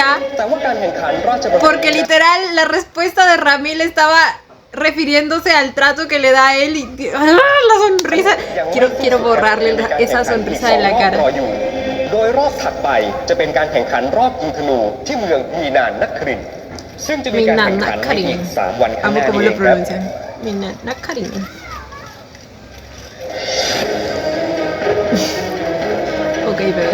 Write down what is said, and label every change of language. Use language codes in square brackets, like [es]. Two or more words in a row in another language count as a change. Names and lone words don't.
[th] แต่ว่าการแข่งขันราชประเพณี [es] porque literal la respuesta de Ramil estaba refiriéndose al trato que le da a él y la sonrisa. Quiero borrarle esa sonrisa de la [th] รอ [es] cara. [th] อยู่ โดยรอบถัดไปจะเป็นการแข่งขันรอบยิงธนูที่เมืองมีนานนักครินทร์ซึ่งจะมีการแข่งขันในอีก 3 วันข้างห [es] Amo [th] น้า [es] cómo [th] นี้ [es] lo [th] เองครับ [es] pronuncian. Nana Karin. Ok, bebé.